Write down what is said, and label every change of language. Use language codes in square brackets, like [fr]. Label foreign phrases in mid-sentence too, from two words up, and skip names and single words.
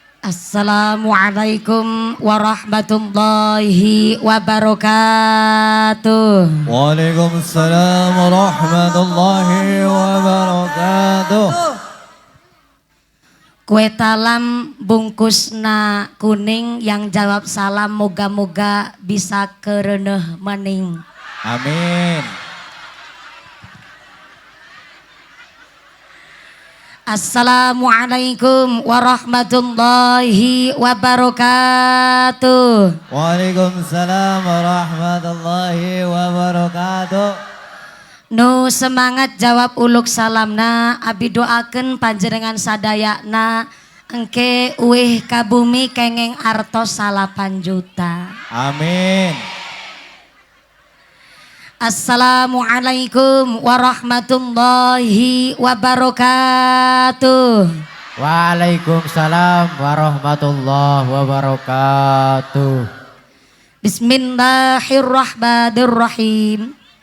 [ar] السلام عليكم ورحمة الله وبركاته. وعليكم السلام ورحمة الله وبركاته. [su] Kue talam bungkusna kuning, [id] yang jawab salam moga-moga bisa [su] kereneh mening. Amin. [ar] السلام عليكم ورحمة الله وبركاته. وعليكم السلام ورحمة الله وبركاته. [su] Nu semangat jawab uluk salamna, abi doakeun panjenengan sadayana engke uih ka bumi kengeng artos 8 juta. Amin. [ar] السلام عليكم ورحمة الله وبركاته. وعليكم السلام ورحمة الله وبركاته. بسم الله الرحمن الرحيم.